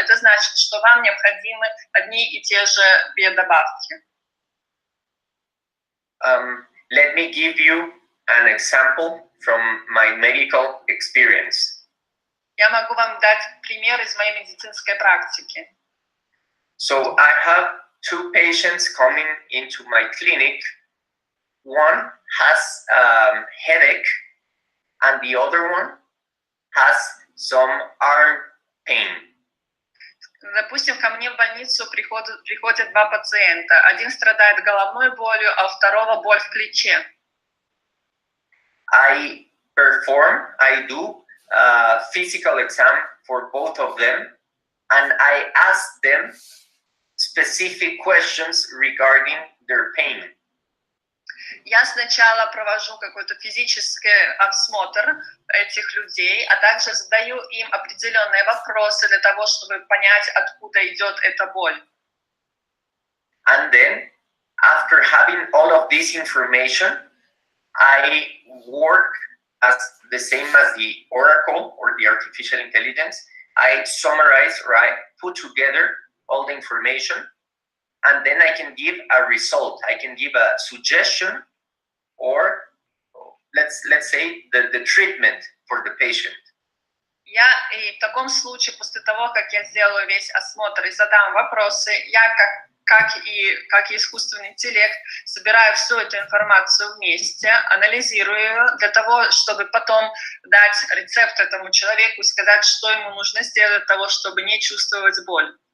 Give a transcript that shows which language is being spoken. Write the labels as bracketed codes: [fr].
[ru] Это значит, что вам необходимы одни и те же биодобавки. [en] Let me give you an example from my medical experience. [ru] Я могу вам дать пример из моей медицинской практики. [en] So I have two patients coming into my clinic. One has headache, and the other one has some arm pain. [ru] Допустим, ко мне в больницу приходят два пациента. Один страдает головной болью, а у второго боль в плече. [en] I do a physical exam for both of them, and I ask them specific questions regarding their pain. [ru] Я сначала провожу какой-то физический осмотр этих людей, а также задаю им определенные вопросы для того, чтобы понять, откуда идет эта боль. [en] And then, after having all of this information, I work as the same as the Oracle or the artificial intelligence. I summarize, or I put together all the information, and then I can give a result. I can give a suggestion, or let's say the treatment for the patient. [ru] Я и в таком случае, после того, как я сделаю весь осмотр и задам вопросы, я как и искусственный интеллект собираю всю эту информацию вместе, анализирую ее для того, чтобы потом дать рецепт этому человеку и сказать, что ему нужно сделать для того, чтобы не чувствовать боль.